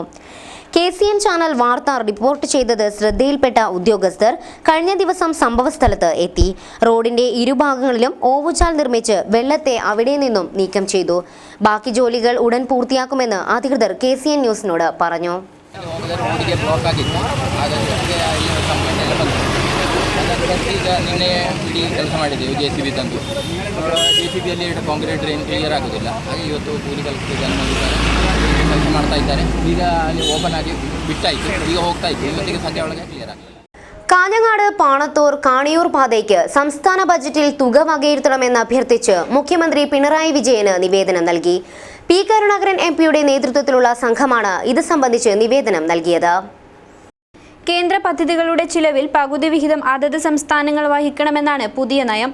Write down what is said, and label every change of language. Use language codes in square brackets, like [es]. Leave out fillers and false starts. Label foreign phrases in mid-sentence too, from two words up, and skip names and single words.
[ml] KCN ചാനൽ വാർത്ത റിപ്പോർട്ട് ചെയ്തത് ശ്രദ്ധയിൽപ്പെട്ട ഉദ്യോഗസ്ഥർ കഴിഞ്ഞ ദിവസം സംഭവസ്ഥലത്ത് എത്തി. റോഡിന്റെ ഇരുഭാഗങ്ങളിലും ഓവുചാൽ നിർമ്മിച്ച് വെള്ളത്തെ അവിടെ നിന്നും നീക്കം ചെയ്തു. ബാക്കി ജോലികൾ ഉടൻ പൂർത്തിയാക്കുമെന്ന് അധികൃതർ KCN ന്യൂസിനോട് പറഞ്ഞു. [kn] ಈಗ ನಿನ್ನೆ ಇಡೀ ಕೆಲಸ ಮಾಡಿದ್ದೆವು JCB ತಂದು. JCBಯಲ್ಲಿ [en] concrete drain clear [kn] ಆಗೋದಿಲ್ಲ. ಹಾಗೆ ಇವತ್ತು ಕೂಲಿ ಕೆಲಸ ಮಾಡ್ತಾ ಇದ್ದಾರೆ. ಈಗ ಅಲ್ಲಿ ಓಪನ್ ಆಗಿ ಬಿಟ್ಟಾಯಿತು, ಈಗ ಹೋಗ್ತಾ ಇತ್ತು. ಇವತ್ತಿಗೆ ಸಂಜೆ ಒಳಗೆ ಕ್ಲಿಯರ್ ಆಗಿದೆ. [ml] കാഞ്ഞങ്ങാട് പാണത്തൂർ കാണിയൂർ പാതയ്ക്ക് സംസ്ഥാന ബജറ്റിൽ തുക വകയിരുത്തണമെന്ന് അഭ്യർത്ഥിച്ച് മുഖ്യമന്ത്രി പിണറായി വിജയന് നിവേദനം നൽകി. P കരുണാകരൻ MPയുടെ നേതൃത്വത്തിലുള്ള സംഘമാണ് ഇത് സംബന്ധിച്ച് നിവേദനം നൽകിയത്. കേന്ദ്ര പദ്ധതികളുടെ ചിലവിൽ പകുതി വിഹിതം അതത് സംസ്ഥാനങ്ങൾ വഹിക്കണമെന്നാണ് പുതിയ നയം.